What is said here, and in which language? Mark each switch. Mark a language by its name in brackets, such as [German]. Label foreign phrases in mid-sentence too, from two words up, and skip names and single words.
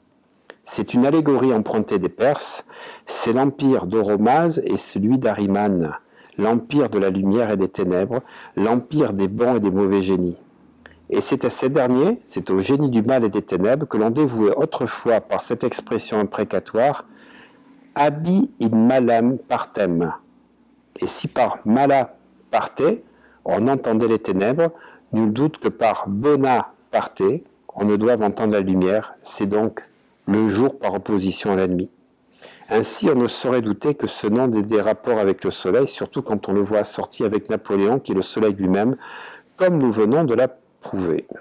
[French] C'est une allégorie empruntée des Perses, c'est l'empire d'Oromase et celui d'Ahriman, l'empire de la lumière et des ténèbres, l'empire des bons et des mauvais génies. Et c'est à ces derniers, c'est au génie du mal et des ténèbres que l'on dévouait autrefois par cette expression imprécatoire « [Latin] Abi in malam partem ». [French] Et si par [Latin] mala parte, [French] on entendait les ténèbres, nul doute que par [Latin] bona parte, [French] on ne doit entendre la lumière, c'est donc le jour par opposition à la nuit. Ainsi, on ne saurait douter que ce nom ait des rapports avec le Soleil, surtout quand on le voit assorti avec Napoléon, qui est le Soleil lui-même, comme nous venons de la prouver.